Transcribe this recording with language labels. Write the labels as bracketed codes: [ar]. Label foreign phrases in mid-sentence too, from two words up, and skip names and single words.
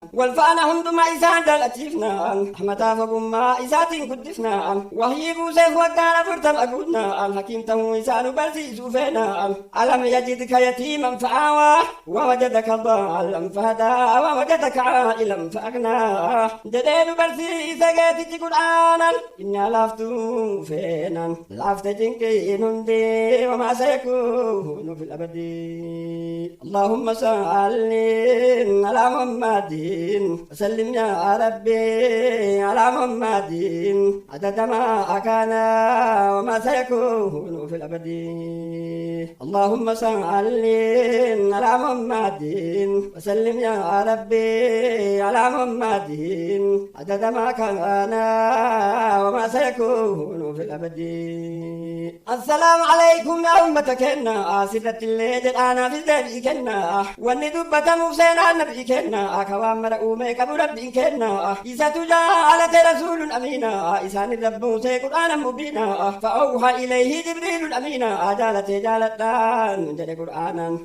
[om] Wal faana hundumaa isaan jaalachiifnaan, rahmataa fogummaa isaatiin guddifnaan, wahyii buuseef waggaan afurtama guutnaan, hakiim ta'uu isaa nu barsiisuu feenaan. [ar] "ألم يجدك يتيما فآوى، ووجدك ضالا فهدى، ووجدك عائلا فأغنى." [om] Jedhee nu barsiise geetichi Qur'aanaan. Inni laaftuu feenaan, laafte jinqiin hundee, [ar] وما سيكون في الأبد. اللهم صل على محمد، وسلم يا رب على محمد، عدد ما كان، وما سيكون في الأبد. اللهم صل على محمد، وسلم يا رب على محمد، عدد ما كان، وما سيكون في الأبد. السلام عليكم يا أمة [om] kenna, asirratti illee jedhaanaafis deebii kenna. Wanni dubbatamuuf seenaan nabii kenna, akka waan mara uume qabu rabbiin kenna. Isatu jaalate [ar] رسول أمين, [om] isaan irra buuse [ar] قرآنا مبينا. فأوحى إليه جبريل أمين, [om] jaalate jaaladhaan jedhe Qur'aanaan.